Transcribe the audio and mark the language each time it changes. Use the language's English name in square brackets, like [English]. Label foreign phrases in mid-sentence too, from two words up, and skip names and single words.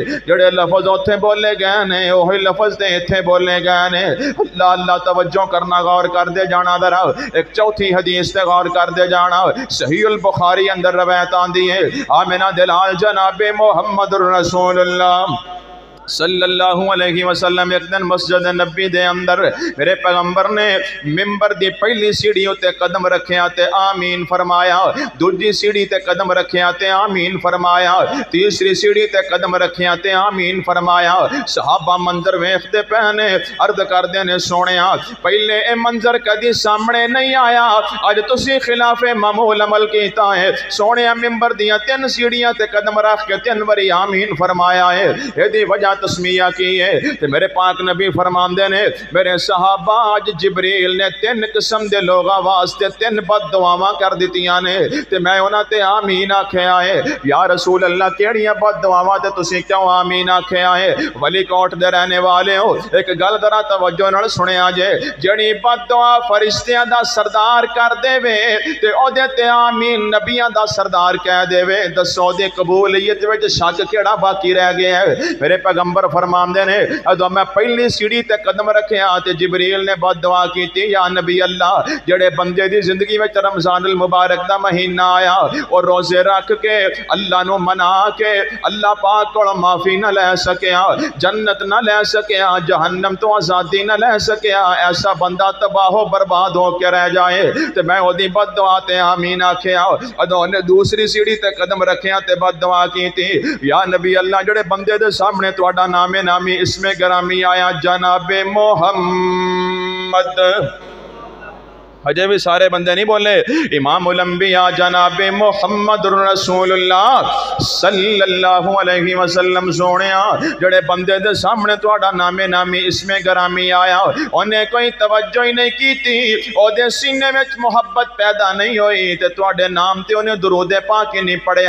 [Punjabi] جڑے لفظ اوتھے بولے گئے نے اوہی لفظ تے ایتھے بولے گئے نے۔ اللہ اللہ توجہ کرنا، غور کر دے جانا ذرا۔ ایک چوتھی حدیث تے غور کر دے جانا، صحیح البخاری اندر روایت آندی ہے، آمنہ دلال جناب محمد [Arabic] الرسول اللہ صلی اللہ علیہ وسلم [Punjabi] ایک دن مسجد نبی دے اندر میرے پیغمبر نے ممبر دی پہلی سیڑھی تے قدم رکھیا تے آمین فرمایا، دوسری سیڑھی تے قدم رکھیا تے آمین فرمایا، تیسری سیڑھی تے قدم رکھیا تے آمین فرمایا۔ صحابہ منظر ویکھدے پہنے، عرض کردے نے سونیا پہلے اے منظر کدی سامنے نہیں آیا، اج تسی خلاف معمول عمل کیتا ہے۔ سونیا ممبر دیاں 3 سیڑھیاں تے قدم رکھ کے 3 واری آمین فرمایا ہے، اے دی وجہ تسمیہ کیے تے میرے پاک نبی فرماندے نے میرے صحابہ اج جبریل نے 3 قسم دے لوگاں واسطے 3 بد دعاواں کر دتیاں نے تے میں انہاں تے آمین آکھیا ہے [Arabic] یا رسول [Punjabi] اللہ کیڑیاں بد دعاواں تے تسی کیوں آمین آکھیا ہے ولی کوٹ دے رہنے والے ہو ایک گل ذرا توجہ نال سنیا جے جڑی بد دعا فرشتیاں دا سردار کر دے وے تے او دے تے آمین نبیاں دا سردار کہہ دے وے دسو دے قبولیت وچ شک کیڑا باقی رہ گیا ہے میرے پیغمبر فرماندے نے ادو میں پہلی سیڑھی تے قدم رکھیا تے جبریل نے بد دعا کیتی [Arabic] یا نبی اللہ [Punjabi] جڑے بندے دی زندگی وچ رمضان المبارک دا مہینہ آیا اور روزے رکھ کے اللہ نو منا کے اللہ پاک کول معافی نہ لے سکیا جنت نہ لے سکیا جہنم تو آزادی نہ لے سکیا ایسا بندہ تباہ و برباد ہو کے رہ جائے تے میں اودی بد دعا تے آمین آکھیا ادو نے دوسری سیڑھی تے قدم رکھیا تے بد دعا کیتی [Arabic] یا نبی اللہ [Punjabi] جڑے بندے دے سامنے تہاڈا نام نامی اسم گرامی آیا جناب محمد ہجے بھی سارے بندے نہیں بولے [Arabic] امام الانبیاء [Punjabi] جناب محمد [Arabic] رسول اللہ صلی اللہ علیہ وسلم [Punjabi] سونیا جڑے بندے دے سامنے تہاڈا نام نامی اسم گرامی آیا انہیں کوئی توجہ ہی نہیں کیتی او دے سینے وچ محبت پیدا نہیں ہوئی تے تہاڈے نام تے انہیں درود پاک ہی نہیں پڑھیا